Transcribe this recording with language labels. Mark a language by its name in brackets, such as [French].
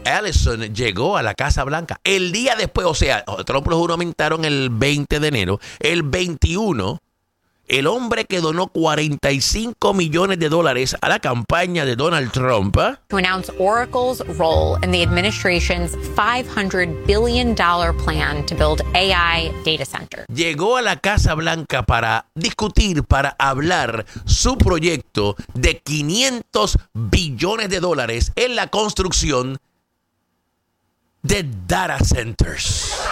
[Spanish] Ellison llegó a la Casa Blanca. El día después, o sea, Trump lo juramentaron el 20 de enero, el 21. El hombre que donó $45 millones a la campaña de Donald Trump. [English] To announce Oracle's role in the administration's $500 billion plan to build AI data center. [Spanish] Llegó a la Casa Blanca para discutir, para hablar su proyecto de $500 billones en la construcción de data centers.